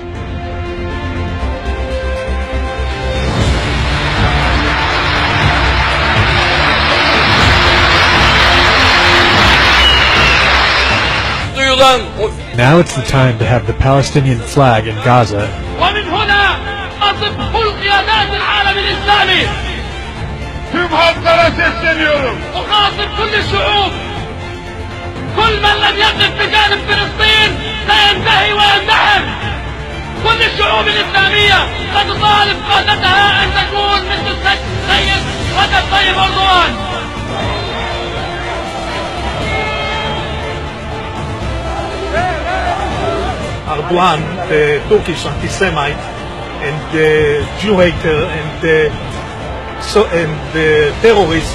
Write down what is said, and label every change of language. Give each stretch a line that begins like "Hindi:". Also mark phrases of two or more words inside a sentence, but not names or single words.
English: Now it's the time to have the Palestinian flag in Gaza.
Arabic: ومن هنا أصف كل قيادات العالم الإسلامي.
Turkish: Tüm halklara sesleniyorum.
Arabic: أخاطب كل الشعوب. كل من لم يقف بجانب فلسطين سينتهي وينتحر. كل الشعوب الإسلامية قد تطالب قادتها أن تكون مثل السيد رجب طيب أردوغان.
English: Erdoğan, the Turkish anti-Semite and the Jew hater and the terrorist.